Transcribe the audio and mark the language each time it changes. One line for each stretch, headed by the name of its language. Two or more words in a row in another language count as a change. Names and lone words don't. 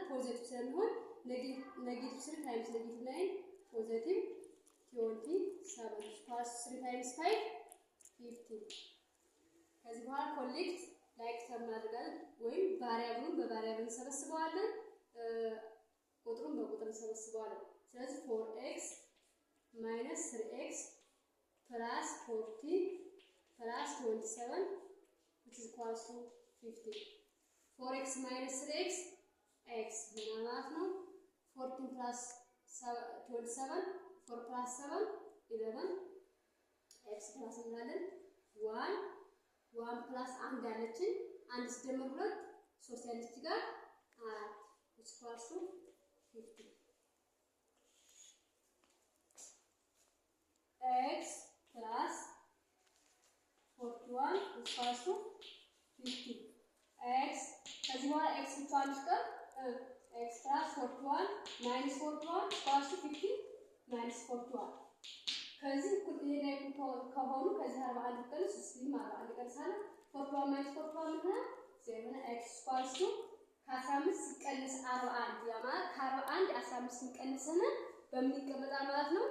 Amharic: ፖዚቲቭ ስለሚሆን
English: negative 3 times negative 9 positive 27 plus 3 times 5 15
Amharic: ከዚህ በኋላ
English: collect like
Amharic: ተማርጋል ወይም ቫሪያብሉን በቫሪያብል እንሰበስበዋለን ቁጥሩን በቁጥር እንሰበስበዋለን። ስለዚህ
English: 4x minus 3x plus 40 plus 27 which is equals to 50. 4x minus 3x
Amharic: x ማለት ነው 14 plus 27 4 plus 7 11 x plus እንላለን 1 plus 1 ያለችን 1 ሲደመር 2 3 ያለች ጋር 4
English: which equals to 50. x plus 41 which equals to 50.
Amharic: x ከዚህ በኋላ x ብቻዋን ይቀር
English: x plus 41 minus 41 equals to 50 minus 41
Amharic: ከዚህ ይሄ ላይ ከሆኑ ከዚህ 41 ቀንስ 3 41 ቀንሳለ
English: 41 minus 41
Amharic: ነው 0
English: x equals to
Amharic: ከ15 ሲቀነስ 41 ያ ማለት ከ41 15 ሲቀነስና በምን ይቀመጣል ማለት ነው?